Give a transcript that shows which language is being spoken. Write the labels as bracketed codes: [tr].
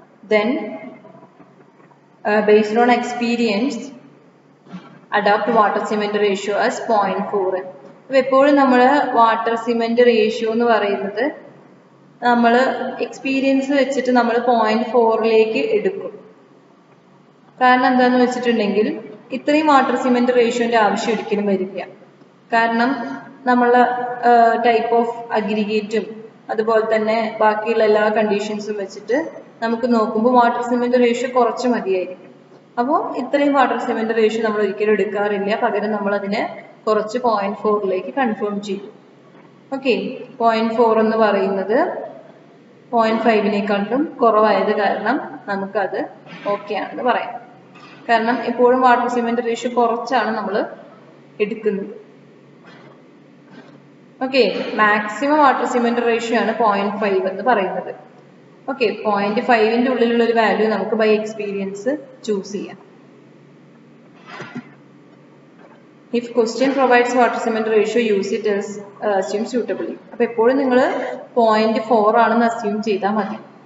[en] Then based on experience adopt water cement ratio as 0.4. [ml] അപ്പോൾ എപ്പോഴും നമ്മൾ വാട്ടർ സിമെന്റ് റേഷ്യോ എന്ന് പറയുന്നത് നമ്മൾ എക്സ്പീരിയൻസ് വെച്ചിട്ട് നമ്മൾ 0.4ലേക്ക് എടുക്കും. കാരണം എന്താന്ന് വെച്ചിട്ടുണ്ടെങ്കിൽ ഇത്രയും വാട്ടർ സിമെന്റ് റേഷ്യോന്റെ ആവശ്യം ഒരിക്കലും വരില്ല. കാരണം നമ്മളെ ടൈപ്പ് ഓഫ് അഗ്രിഗേറ്റും അതുപോലെ തന്നെ ബാക്കിയുള്ള എല്ലാ കണ്ടീഷൻസും വെച്ചിട്ട് നമുക്ക് നോക്കുമ്പോൾ വാട്ടർ സിമെന്റ് റേഷ്യോ കുറച്ച് മതിയായിരിക്കും. അപ്പോൾ ഇത്രയും വാട്ടർ സിമെന്റ് റേഷ്യോ നമ്മൾ ഒരിക്കലും എടുക്കാറില്ല, പകരം നമ്മൾ അതിനെ കുറച്ച് 0.4ലേക്ക് കൺഫേം ചെയ്യും. ഓക്കെ, 0.4 എന്ന് പറയുന്നത് 0.5നേക്കാളും കുറവായത് കാരണം നമുക്കത് ഓക്കെ ആണെന്ന് പറയാം. കാരണം എപ്പോഴും വാട്ടർ സിമെന്റ് റേഷ്യോ കുറച്ചാണ് നമ്മൾ എടുക്കുന്നത്. Okay, maximum water cement ratio ആണ് 0.5 എന്ന് പറയുന്നത്. ഓക്കെ, 0.5ന്റെ ഉള്ളിലുള്ള ഒരു വാല്യൂ നമുക്ക് ബൈ എക്സ്പീരിയൻസ് ചൂസ് ചെയ്യാം. [en] If question provides water cement ratio, use it as assume suitably. [ml] അപ്പോൾ എപ്പോഴും നിങ്ങൾ 0.4 ആണെന്ന് അസ്യൂം ചെയ്താൽ മതി.